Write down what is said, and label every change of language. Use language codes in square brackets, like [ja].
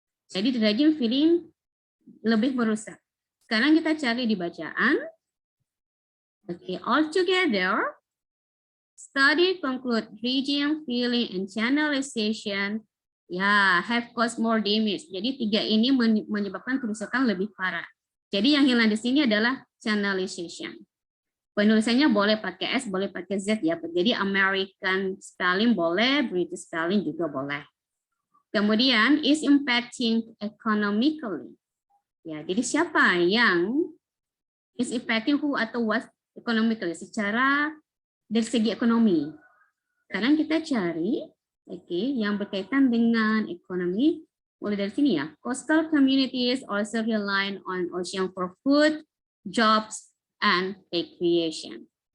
[id] Jadi dredging, filling lebih merusak. Sekarang kita cari di bacaan. [en] Okay, all together, study conclude dredging, filling, and channelization have caused more damage. [id] Jadi tiga ini menyebabkan kerusakan lebih parah. Jadi yang hilang di sini adalah channelization. Penulisannya boleh pakai S, boleh pakai Z ya. Jadi American spelling boleh, British spelling juga boleh. [en] Kemudian is impacting economically. [id] Ya, jadi siapa yang is impacting who atau what economically secara dari segi ekonomi. Sekarang kita cari yang berkaitan dengan ekonomi. Mulai dari sini ya. [en] Coastal communities also rely on ocean for food, jobs, and recreation.